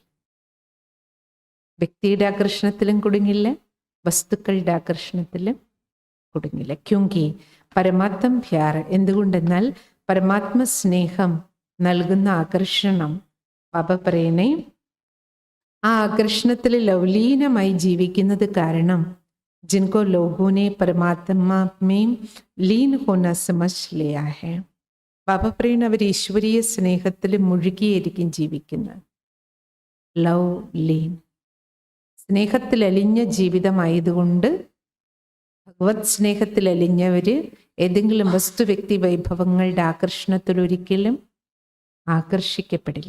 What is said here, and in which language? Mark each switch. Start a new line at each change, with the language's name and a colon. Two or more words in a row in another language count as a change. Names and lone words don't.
Malayalam: വ്യക്തിയുടെ ആകർഷണത്തിലും കുടുങ്ങില്ല, വസ്തുക്കളുടെ ആകർഷണത്തിലും കുടുങ്ങില്ല.
Hindi: क्योंकि परमात्म प्यार,
Malayalam: എന്തുകൊണ്ടെന്നാൽ പരമാത്മ സ്നേഹം നൽകുന്ന ആകർഷണം, ബാബ പറയണേ, ആ ആകർഷണത്തിൽ ലവലീനമായി ജീവിക്കുന്നത് കാരണം
Hindi: जिनको लोगों ने परमात्मा में लीन होना समझ लिया है.
Malayalam: ബാബ പറയുന്ന അവർ ഈശ്വരീയ സ്നേഹത്തിൽ മുഴുകിയായിരിക്കും ജീവിക്കുന്നത്. ലവ് ലീൻ, സ്നേഹത്തിൽ അലിഞ്ഞ ജീവിതമായതുകൊണ്ട് ഭഗവത് സ്നേഹത്തിൽ അലിഞ്ഞവര് ഏതെങ്കിലും വസ്തു വ്യക്തി വൈഭവങ്ങളുടെ ആകർഷണത്തിൽ ഒരിക്കലും ആകർഷിക്കപ്പെടില്ല.